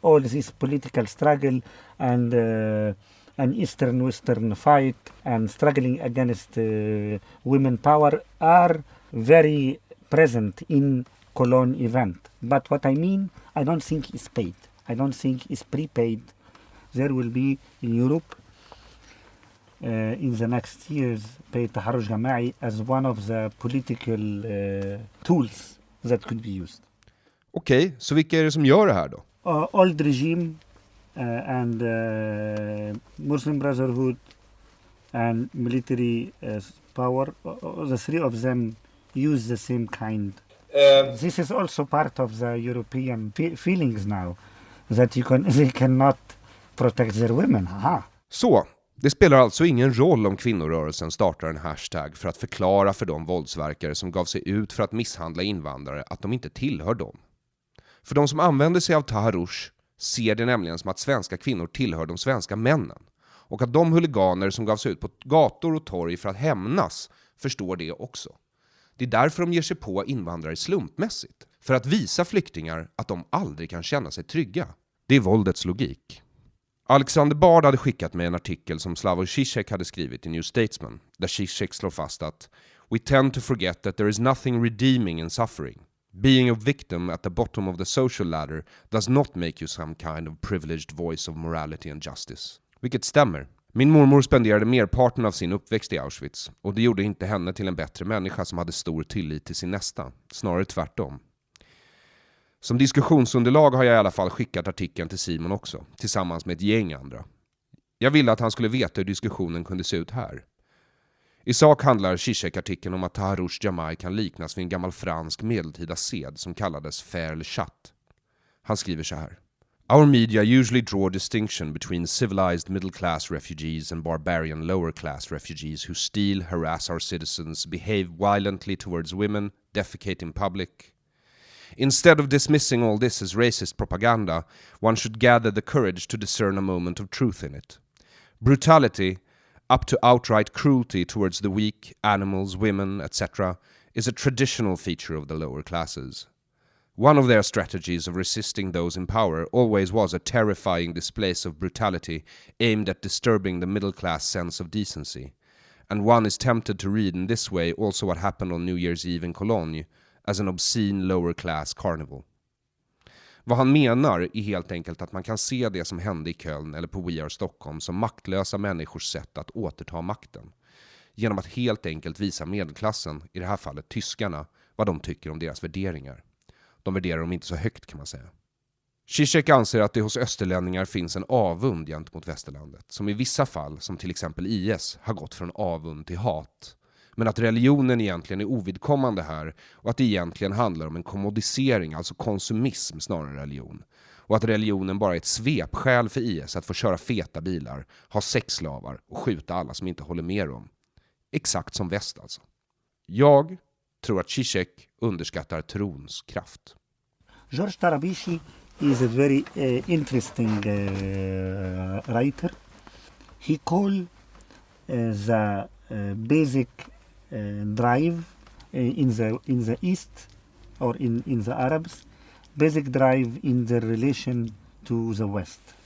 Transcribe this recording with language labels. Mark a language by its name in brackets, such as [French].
[English] All this political struggle and Eastern-Western fight and struggling against women power are very present in Cologne event. But what I mean, I don't think it's paid. I don't think it's prepaid. There will be in Europe in the next years paid taharruj jama'i as one of the political tools that could be used. [Swedish] Okej, så vilka är det som gör det här då? [English] Old regime and Muslim Brotherhood and military power, the three of them use the same kind. This is also part of the European feelings now, that they cannot protect their women. Aha. [Swedish] Så, det spelar alltså ingen roll om kvinnorörelsen startar en hashtag för att förklara för de våldsverkare som gav sig ut för att misshandla invandrare att de inte tillhör dem. För de som använder sig av Taharrush ser det nämligen som att svenska kvinnor tillhör de svenska männen. Och att de huliganer som gav sig ut på gator och torg för att hämnas förstår det också. Det är därför de ger sig på invandrare slumpmässigt. För att visa flyktingar att de aldrig kan känna sig trygga. Det är våldets logik. Alexander Bard hade skickat mig en artikel som Slavoj Žižek hade skrivit i New Statesman. Där Žižek slår fast att [English] "We tend to forget that there is nothing redeeming in suffering. Being a victim at the bottom of the social ladder does not make you some kind of privileged voice of morality and justice." [Swedish] Vilket stämmer. Min mormor spenderade merparten av sin uppväxt i Auschwitz. Och det gjorde inte henne till en bättre människa som hade stor tillit till sin nästa. Snarare tvärtom. Som diskussionsunderlag har jag i alla fall skickat artikeln till Simon också. Tillsammans med ett gäng andra. Jag ville att han skulle veta hur diskussionen kunde se ut här. I sak handlar Zizek-artikeln om att Taharrush Jama'i kan liknas vid en gammal fransk medeltida sed som kallades faire le chat. Han skriver så här. Our media usually draw a distinction between civilized middle-class refugees and barbarian lower-class refugees who steal, harass our citizens, behave violently towards women, defecate in public. Instead of dismissing all this as racist propaganda, one should gather the courage to discern a moment of truth in it. Brutality, up to outright cruelty towards the weak, animals, women, etc., is a traditional feature of the lower classes. One of their strategies of resisting those in power always was a terrifying display of brutality aimed at disturbing the middle-class sense of decency. And one is tempted to read in this way also what happened on New Year's Eve in Cologne as an obscene lower-class carnival. Vad han menar är helt enkelt att man kan se det som hände i Köln eller på We Are Stockholm som maktlösa människors sätt att återta makten. Genom att helt enkelt visa medelklassen, i det här fallet tyskarna, vad de tycker om deras värderingar. De värderar dem inte så högt kan man säga. Zizek anser att det hos österlänningar finns en avund gentemot västerlandet, som i vissa fall, som till exempel IS, har gått från avund till hat. Men att religionen egentligen är ovidkommande här och att det egentligen handlar om en kommodisering, alltså konsumism snarare än religion. Och att religionen bara är ett svepskäl för IS att få köra feta bilar, ha sexslavar och skjuta alla som inte håller med dem. Exakt som väst alltså. Jag tror att Zizek underskattar trons kraft. [English] George Taharrush is a very interesting writer. He called the basic drive in the East or in the Arabs, basic drive in their relation to the West.